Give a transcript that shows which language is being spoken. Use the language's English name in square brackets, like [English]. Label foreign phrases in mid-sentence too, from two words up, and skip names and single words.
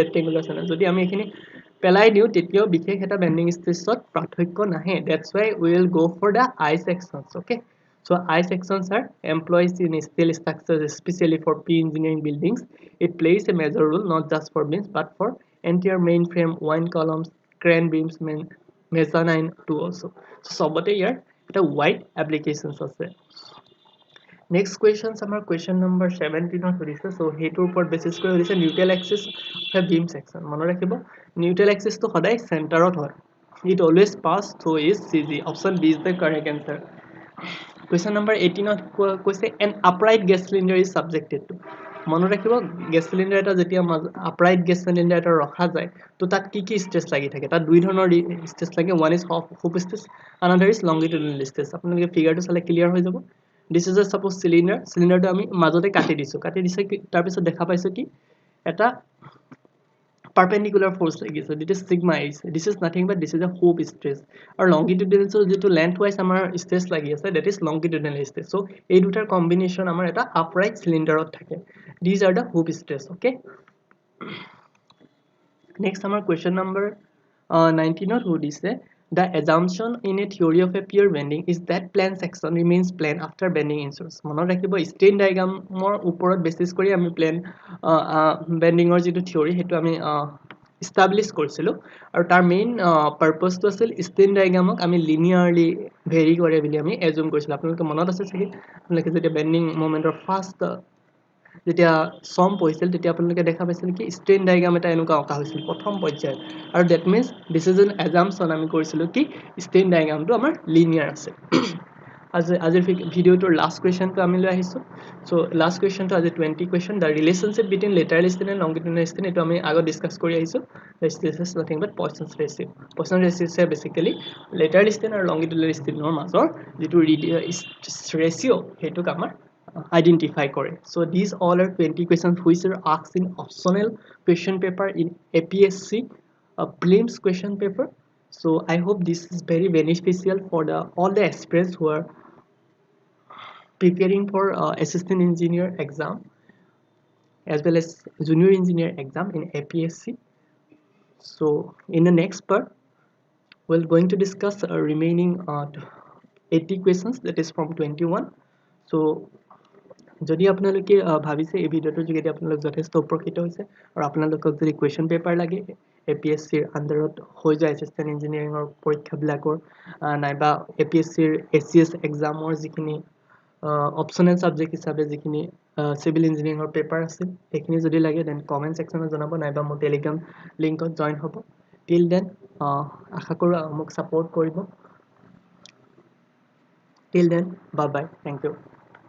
[Assamese] rectangular section যদি আমি এইখিনি পেলাই দিও তেতিয়াও বিশেষ এটা [English] bending stressত পাৰ্থক্য নাহে that's why we will go for the I sections okay so I sections are employed in steel structures especially for pre-engineering buildings it plays a major role not just for beams but for entire mainframe wine columns crane beams mezzanine too also so [Assamese] সবতে ইয়াৰ এটা [English] wide applications [Assamese] আছে [English] next questions [Assamese] আমাৰ [English] question number 17 [Assamese] ৰ সুধিছে [English] so [Assamese] হেতুৰ ওপৰত বেছিস কৰি সুধিছে [English] neutral axis of beam section [Assamese] মনত ৰাখিব [English] neutral axis [Assamese] টো সদায় চেন্টাৰত হয় [English] it always pass through is CG option B is the correct answer question number 18 [Assamese] ত কৈছে [English] an upright gas cylinder is subjected to [Assamese] মনত ৰাখিব [English] gas cylinder [Assamese] এটা যেতিয়া [English] upright gas cylinder [Assamese] এটা ৰখা যায় তো তাত কি কি স্ট্ৰেচ লাগি থাকে তাত দুই ধৰণৰ স্ট্ৰেচ লাগে [English] one is hoop stress another is longitudinal stress [Assamese] আপোনালোকে ফিগাৰটো চালে ক্লিয়াৰ হৈ যাব [English] this is a suppose cylinder [Assamese] টো আমি মাজতে কাটি দিছো তাৰ পিছত দেখা পাইছো কি এটা [English] perpendicular force like this it is sigma is this is nothing but this is a hoop stress or longitudinal [Assamese] so যেটো [English] lengthwise [Assamese] আমাৰ [English] stress [Assamese] লাগি আছে [English] that is longitudinal stress [Assamese] so এই দুটাৰ combination আমাৰ এটা [English] upright cylinder [Assamese] ত থাকে [English] these are the hoop stress okay next [Assamese] আমাৰ [English] question number 19 [Assamese] ত সুধিছে [English] the assumption in a theory of a pure bending is that plane section remains plane after bending ensures [Assamese] মনত ৰাখিব [English] strain diagram [Assamese] ৰ ওপৰত বেছিস কৰি আমি [English] plane bending [Assamese] ৰ যেটো [English] theory [Assamese] হেতু আমি [English] establish [Assamese] কৰিছিলো আৰু তাৰ [English] main purpose [Assamese] টো আছিল [English] strain diagram [Assamese] ক আমি [English] linearly vary [Assamese] কৰে বুলি আমি [English] assume [Assamese] কৰিছিলো আপোনালোকে মনত আছে চাগে আপোনালোকে যেতিয়া [English] bending moment [Assamese] ৰ [English] first [Assamese] যেতিয়া সম পঢ়িছিল তেতিয়া আপোনালোকে দেখা পাইছিল কি [English] strain diagram [Assamese] এটা এনেকুৱা অকা হৈছিল প্ৰথম পৰ্যায়ত আৰু [English] that means this is an assumption [Assamese] আমি কৰিছিলো কি [English] strain diagram [Assamese] টো আমাৰ linear আছে আজিৰ ভিডিওটোৰ [English] last question [Assamese] টো আমি লৈ আহিছো [English] so last question [Assamese] টো [English] আজি 20 question the relationship between lateral strain and longitudinal strain [Assamese] এটো আমি আগত ডিসকাস কৰি আহিছো [English] this is nothing but Poisson's ratio Poisson's ratio is basically lateral strain [Assamese] আৰু [English] longitudinal strain [Assamese] ৰ মাজৰ যেটো [English] ratio [Assamese] হেতুক আমাৰ [English] identify [Assamese] করে [English] so these all are 20 questions which are asked in optional question paper in APSC prelims question paper so I hope this is very beneficial for all the aspirants who are preparing for assistant engineer exam as well as junior engineer exam in APSC so in the next part we're going to discuss remaining 80 questions that is from [Assamese] 21 so যদি আপোনালোকে ভাবিছে এই ভিডিওটো যোগেদি আপোনালোক যথেষ্ট উপকৃত হৈছে আৰু আপোনালোকক যদি কোৱেশ্চন পেপাৰ লাগে APSC ৰ আন্ডাৰত হৈ যায় [English] assistant engineering [Assamese] ৰ পৰীক্ষাবিলাকৰ নাইবা APSC ৰ ACS এক্সামৰ যিখিনি [English] optional subject [Assamese] হিচাপে যিখিনি [English] civil engineering [Assamese] ৰ পেপাৰ আছে সেইখিনি যদি লাগে [English] then comment sectionত [Assamese] জনাব নাইবা মোৰ [English] Telegram linkত [Assamese] জয়েন হ'ব [English] till then [Assamese] আশা কৰো মোক সাপোৰ্ট কৰিব [English] till then bye bye thank you